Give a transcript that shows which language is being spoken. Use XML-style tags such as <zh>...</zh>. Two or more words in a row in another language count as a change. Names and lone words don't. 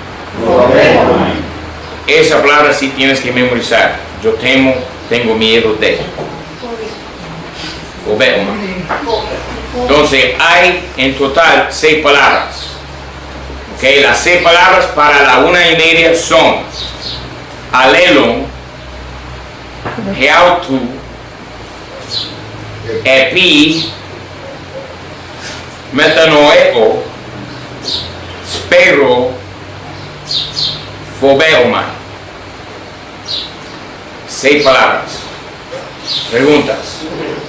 <es>Esa palabra sí tienes que memorizar. Yo temo, tengo miedo de. Fobeomai. Entonces hay en total 6 palabras. Okay, las 6 palabras para la 1:30 son</es> <el>ἀλλήλων, ἑαυτοῦ, ἐπί, μετανοέω, σπείρω, φοβέομαι.</el> <es>6 palabras. Preguntas.</es>